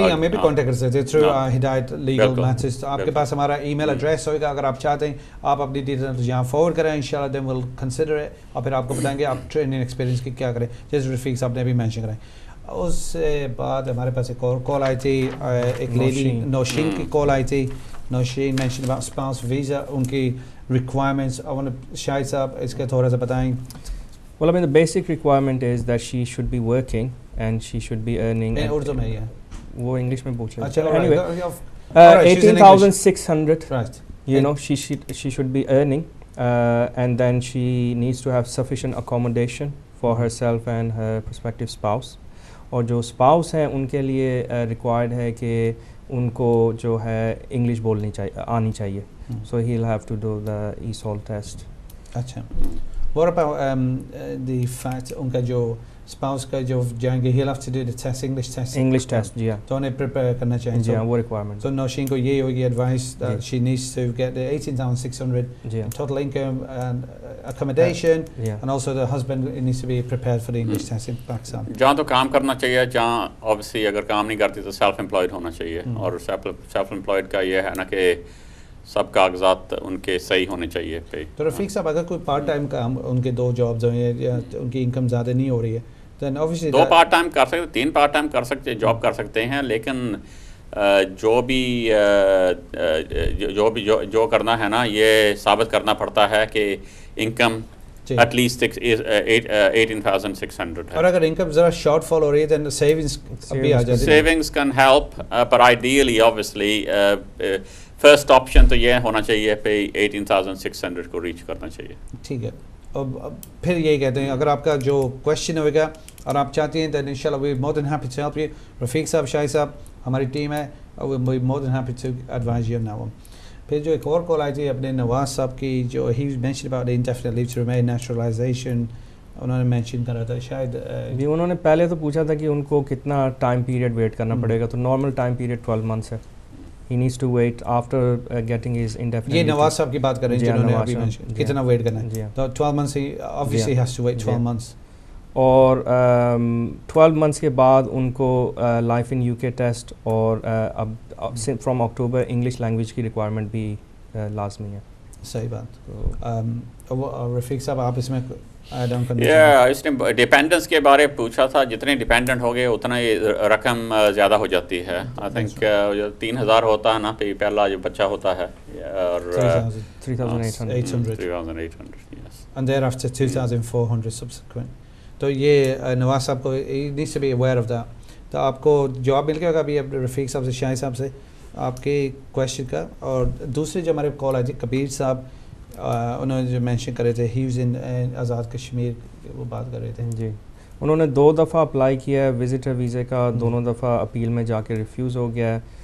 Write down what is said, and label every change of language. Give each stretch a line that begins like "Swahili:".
Urdu: ہمیں بھی کانٹیکٹ کر سکتے ہیں تھرو ہدایت لیگل میتھڈز. آپ کے پاس ہمارا ای میل ایڈریس ہوگا, اگر آپ چاہتے ہیں آپ اپنی ڈیٹیلز یہاں فارورڈ کریں, انشاءاللہ
English: then will consider it,
Urdu: اور پھر آپ کو بتائیں گے آپ ٹریننگ ایکسپیرینس کی کیا کریں, جیسے رفیق صاحب نے بھی مینشن کریں. اس سے بعد ہمارے پاس ایک اور کال آئی تھی, ایک لیڈی نوشین کی کال آئی تھی.
English: Nosheen mention about spouse visa, ان کی requirements.
Urdu: شاہد صاحب اس کے تھوڑا سا بتائیں.
English: Well, I mean, the basic requirement is that she should be working and she should be earning.
Urdu: Urdu میں ہی ہے, وہ انگلش میں پوچھ اچھا.
English: Anyway, 18,600. Right. You know, she should be earning, and then she needs to have sufficient accommodation for herself and her prospective spouse.
Urdu: اور جو spouse ہیں ان کے لیے ریکوائرڈ ہے کہ ان کو جو ہے انگلش بولنی آنی چاہیے.
English: So he will have to do the ESOL test. اچھا. What about the fact
Urdu: ان کا جو
English: spouse
Urdu: کا جو جائیں گے
English: he'll have to do the test, English test
Urdu: جی ہاں, تو انہیں prepare کرنا چاہیے جی ہاں, وہ requirement.
English: So Nosheen
Urdu: کو یہ ہوگی
English: advice that she needs to get the 18,600 total income and accommodation, and also the husband needs to be prepared for the English test in Pakistan.
Urdu: جہاں تو کام کرنا چاہیے, جہاں obviously اگر کام نہیں کرتی تو self employed ہونا چاہیے, اور self employed کا یہ ہے نا کہ سب کاغذات ان کے صحیح ہونے چاہیے. تو رفیق صاحب اگر کوئی پارٹ ٹائم کام, ان کے 2 جابز ہیں یا ان کی انکم زیادہ نہیں ہو رہی ہے,
English: then obviously
Urdu: 2 پارٹ ٹائم کر سکتے, 3 پارٹ ٹائم کر سکتے, جاب کر سکتے ہیں, لیکن جو بھی کرنا ہے نا, یہ ثابت کرنا پڑتا ہے کہ انکم at least 18,600 ہے. اور اگر انکم ذرا شارٹ فال ہو رہی ہے then savings بھی آ جاتی ہے.
English: Savings can help, but ideally obviously first option
Urdu: تو یہ ہونا چاہیے پہ 18,600 کو ریچ کرنا چاہیے. ٹھیک ہے, اب پھر یہی کہتے ہیں اگر آپ کا جو کویشچن ہوئے گا اور آپ چاہتے ہیں
English: then inshallah we're more than happy to help you. Rafiq sahab, Shahid sahab
Urdu: ہماری ٹیم ہے,
English: we're more than happy to advise you on that one.
Urdu: پھر جو ایک اور کال آئی تھی اپنے نواز صاحب کی, جو
English: he mentioned about the indefinite leave to remain, naturalization,
Urdu: انہوں نے مینشن کرا تھا شاید بھی, انہوں نے پہلے تو پوچھا تھا کہ ان کو کتنا ٹائم پیریڈ ویٹ کرنا پڑے گا, تو نارمل ٹائم پیریڈ 12 months ہے.
English: He needs to wait after getting his indefinite.
Urdu: یہ نواز صاحب کی بات کر رہے ہیں جنہوں نے ابھی کتنا ویٹ کرنا ہے, تو 12 months he obviously
English: has to wait 12 months.
Urdu: اور 12 months کے بعد ان کو لائف ان یو کے ٹیسٹ اور اب فرام اکٹوبر انگلش لینگویج کی ریکوائرمنٹ بھی لازمی ہے. صحیح بات. رفیق صاحب آپ اس میں ایڈ آن کرنا چاہیے؟ اس نے ڈیپینڈنس کے بارے پوچھا تھا, جتنے ڈیپینڈنٹ ہو گئے اتنا رقم زیادہ ہو جاتی ہے.
English: I think
Urdu: 3,000 ہوتا ہے نا پہلا جو بچہ ہوتا ہے, اور
English: 3,800 and thereafter 2,400 subsequent.
Urdu: تو یہ نواز صاحب کو needs to be aware of that. تو آپ کو جواب مل گیا ہوگا ابھی رفیق صاحب سے, شاہد صاحب سے آپ کے کویشچن کا. اور دوسرے جو ہمارے کال آئی تھی کبیر صاحب, انہوں نے جو مینشن کرے تھے he was in Azad Kashmir, وہ بات کر رہے تھے. جی, انہوں نے 2 دفعہ اپلائی کیا ہے وزٹر ویزے کا, دونوں دفعہ اپیل میں جا کے ریفیوز ہو گیا ہے.